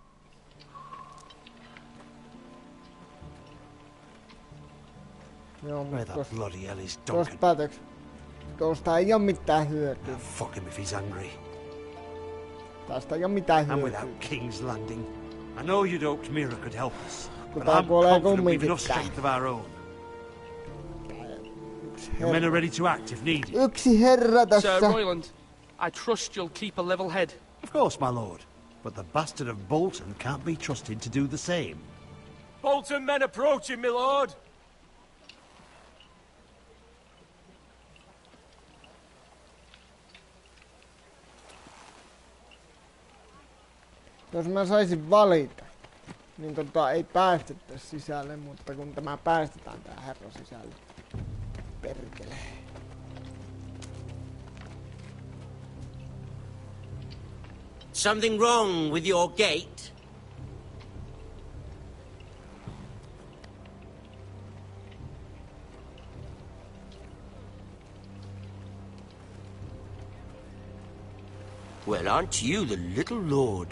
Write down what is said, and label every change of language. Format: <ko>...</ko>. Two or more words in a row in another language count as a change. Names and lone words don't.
<fi>Joo,</fi> <en>Where the</en> <fi>mutta</fi> <en>bloody hell is</en> <fi>tuosta</fi> <en>Duncan?</en> <fi>päätöks. Tuosta ei oo mitään hyötyä.</fi> <en>Fuck him if he's hungry.</en> <fi>Tästä ei oo mitään</fi> <en>And</en> <fi>hyötyä.</fi> <en>without King's Landing. I know you'd hoped Mira could help us. But</en> <fi>tää</fi> <en>I'm</en> <fi>kuolee</fi> <en>confident we've</en> <fi>kumminkin</fi> <en>enough</en> <fi>tää.</fi> <en>strength of our own. Your men are ready to act if needed.</en> <fi>Yksi herra tässä.</fi> <en>Sir Royland, I trust you'll keep a level head. Of course, my lord. But the bastard of Bolton can't be trusted to do the same. Bolton men approaching, my lord!</en> <fi>Jos mä saisin valita, niin ei päästettäisi sisälle, mutta kun tämä päästetään tää herra sisälle. Perkele.</fi> <en>Something wrong with your gate? Well, aren't you the little lord?</en>